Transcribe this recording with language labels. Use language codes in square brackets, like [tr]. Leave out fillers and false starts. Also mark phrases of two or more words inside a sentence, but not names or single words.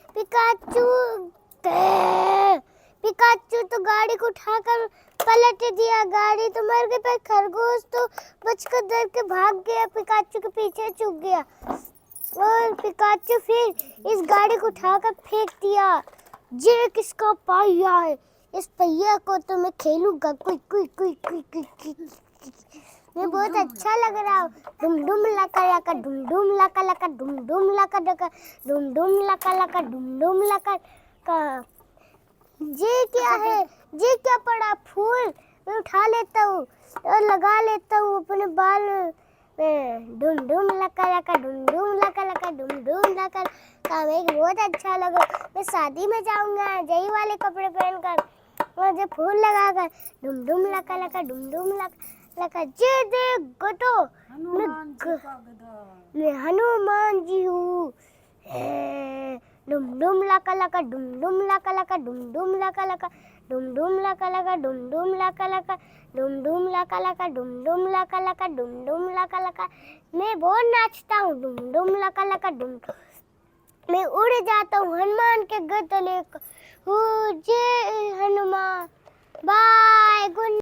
[hi] पिकाचू तो गाड़ी को उठाकर पलट दिया, गाड़ी तो मर गई, पर खरगोश तो बचकर डर के भाग गया, पिकाचू के पीछे छुप गया। और पिकाचू फिर इस गाड़ी को उठाकर फेंक दिया। ये किसका पहिया है? इस पहिया को तो मैं खेलूंगा। कुई कुई कुई कुई कुई कुई। मैं बहुत अच्छा लग रहा हूँ। डुम डुम लका लका, डुम डुम लका लका, डुम डुम लका लका, डुम डुम लका लका, डुम डुम लका का। ये क्या है? ये क्या पड़ा? फूल मैं उठा लेता हूँ और लगा लेता हूँ अपने बाल में। डुम डुम लका लका, डुम डुम लका लका, डुम डुम लका का। मैं बहुत अच्छा लगा। मैं शादी में जाऊंगा यही वाले कपड़े पहनकर, मुझे फूल लगाकर। डुम डुम लका लका, डुम डुम लका लका। ये देख गधो, मैं हनुमान जी हूँ। डुम डुम लका लका, डुम डुम लका लका, डुम डुम लका लका, डुम डुम लका लका, डुम डुम लका लका, डुम डुम लका लका, डुम डुम लका लका, डुम डुम लका लका। मैं बहुत नाचता हूँ। डुम डुम लका लका, डुम। मैं उड़ जाता हूँ हनुमान के गले। जय हनुमान। [en] bye, good.